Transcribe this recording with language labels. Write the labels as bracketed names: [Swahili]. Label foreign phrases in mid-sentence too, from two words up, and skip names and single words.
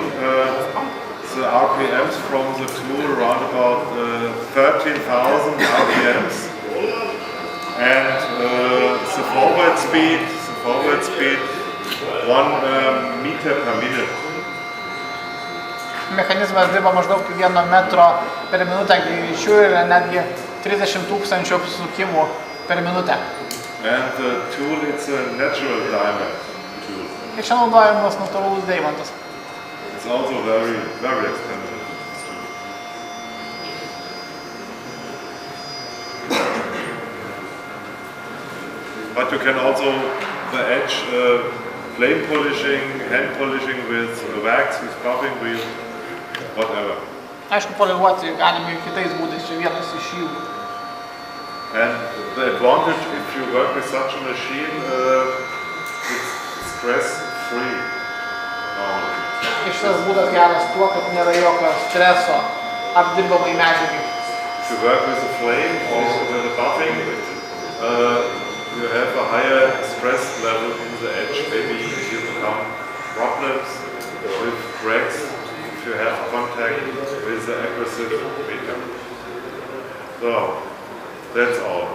[English] The RPMs from the tool around about 13,000 RPMs, and the forward speed 1 meter per minute. [Lithuanian] Mechanizmas dirba maždaug 1 metro per minutę greičiu ir netgi 30 000 apsisukimų per minutę. [English] And the tool, it's a natural diamond tool. [Lithuanian] Ir čia naudojamas natūralus deimantas. [English] It's also very, very expensive. But you can also, the edge, flame polishing, hand polishing with wax, with buffing wheel, whatever. [Lithuanian] Aišku, poliruoti galime ir kitais būdais, čia vienas iš jų. [English] And the advantage if you work with such a machine, it's stress-free normally. [Lithuanian] Šitas būdas geras tuo, kad nėra jokio streso apdirbamai medžiagai. [English] If you work with a flame or with a buffing, you have a higher stress level in the edge. Maybe you become problems with cracks if you have contact with the aggressive medium. So that's all.